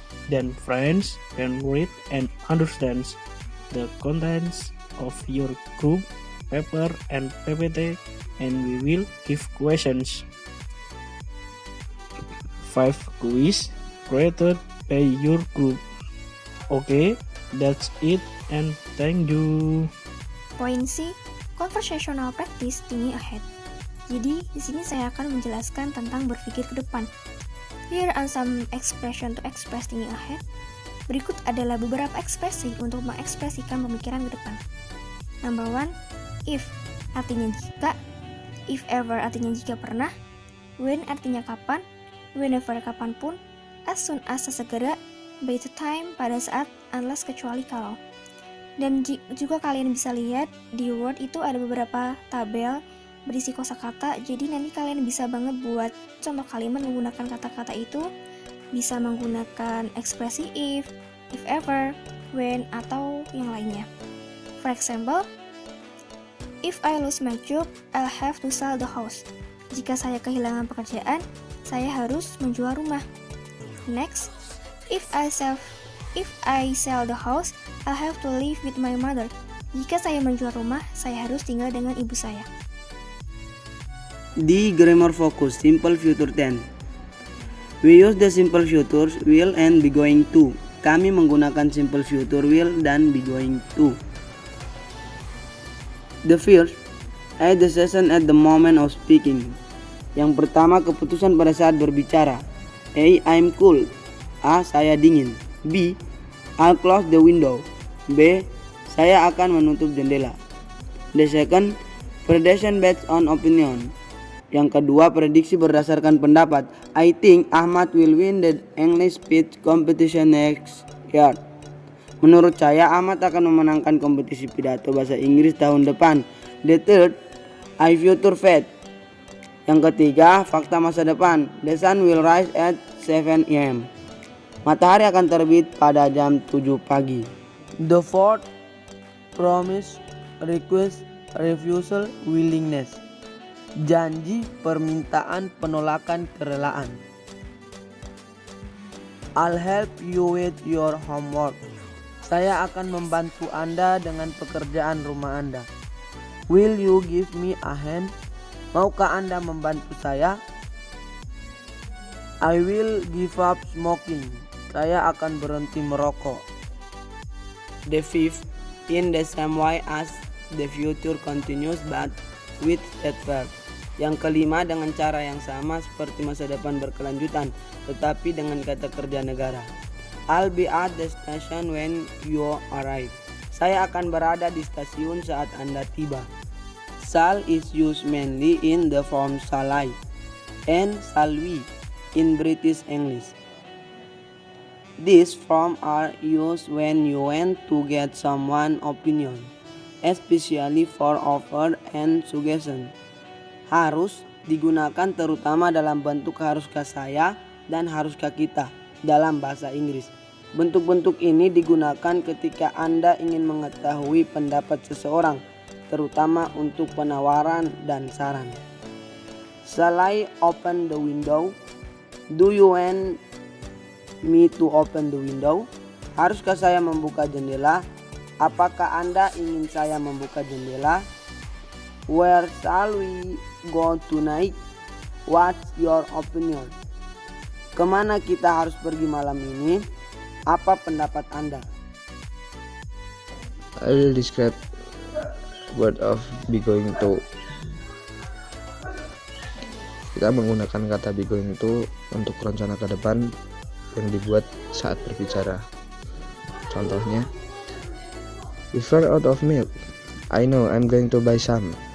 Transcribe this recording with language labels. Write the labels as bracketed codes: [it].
[en] Then friends can read and understand the contents of your group paper and PPT, and we will give questions. 5 quiz created by your group. Okay, that's it and thank you. Poin C, conversational practice thinking ahead. [id] Jadi, di sini saya akan menjelaskan tentang berpikir ke depan. [en] Here are some expression to express thinking ahead. [id] Berikut adalah beberapa ekspresi untuk mengekspresikan pemikiran ke depan. [en] Number 1, if artinya jika, if ever artinya jika pernah, when artinya kapan, whenever kapanpun, as soon as sesegera, by the time pada saat, unless kecuali kalau. [id] Dan juga kalian bisa lihat di Word itu ada beberapa tabel berisi kosakata, jadi nanti kalian bisa banget buat contoh kalimat menggunakan kata-kata itu, bisa menggunakan ekspresi if ever, when, atau yang lainnya. [en] For example, if I lose my job, I'll have to sell the house. [id] Jika saya kehilangan pekerjaan, saya harus menjual rumah. [en] Next, if I sell the house, I'll have to live with my mother. [id] Jika saya menjual rumah, saya harus tinggal dengan ibu saya. [en] The grammar focus simple future tense. We use the simple futures will and be going to. [id] Kami menggunakan simple future will dan be going to. [en] The first, a decision at the moment of speaking. [id] Yang pertama, keputusan pada saat berbicara. [en] A, I'm cold. [id] A, saya dingin. [en] B, I'll close the window. [id] B, saya akan menutup jendela. [en] The second, prediction based on opinion. [id] Yang kedua, prediksi berdasarkan pendapat. [en] I think Ahmad will win the English speech competition next year. [id] Menurut saya, Ahmad akan memenangkan kompetisi pidato bahasa Inggris tahun depan. [en] The third, I future fact. [id] Yang ketiga, fakta masa depan. [en] The sun will rise at 7 a.m. [id] Matahari akan terbit pada jam 7 pagi. [en] The fourth, promise, request, refusal, willingness. [id] Janji, permintaan, penolakan, kerelaan. [en] I'll help you with your homework. [id] Saya akan membantu Anda dengan pekerjaan rumah Anda. [en] Will you give me a hand? [id] Maukah Anda membantu saya? [en] I will give up smoking. [id] Saya akan berhenti merokok. [en] The fifth, in the same way as the future continues but with that verb. [id] Yang kelima, dengan cara yang sama seperti masa depan berkelanjutan, tetapi dengan kata kerja negara. [en] I'll be at the station when you arrive. [id] Saya akan berada di stasiun saat Anda tiba. [en] Shall is used mainly in the form shall I and shall we in British English. These forms are used when you want to get someone's opinion, especially for offer and suggestion. [id] Harus digunakan terutama dalam bentuk haruskah saya dan haruskah kita dalam bahasa Inggris. Bentuk-bentuk ini digunakan ketika Anda ingin mengetahui pendapat seseorang, terutama untuk penawaran dan saran. [en] Shall I open the window? Do you want me to open the window? [id] Haruskah saya membuka jendela? Apakah Anda ingin saya membuka jendela? [en] Where shall we go tonight? What's your opinion? [id] Kemana kita harus pergi malam ini? Apa pendapat Anda? [en] I will describe word of be going to. [id] Kita menggunakan kata be going to untuk rencana ke depan yang dibuat saat berbicara. Contohnya, [en] we ran out of milk. I know I'm going to buy some.